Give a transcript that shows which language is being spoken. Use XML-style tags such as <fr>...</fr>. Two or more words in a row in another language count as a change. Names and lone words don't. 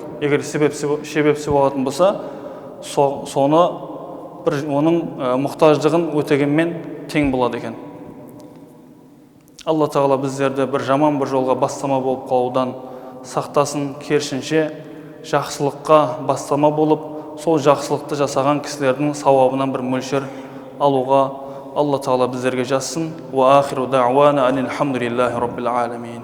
<kk>Егер себепші болатын болса, соны оның мұқтаждығын өтегенмен тең болады екен. Алла тағала біздерді бір жаман бір жолға бастама болып қалудан сақтасын, керісінше жақсылыққа бастама болып, сол жақсылықты жасаған кісілердің сауабынан бір мөлшер алуға Алла тағала біздерге жазсын.</kk> <ar>وآخر دعوانا أن الحمد لله رب العالمين.</ar>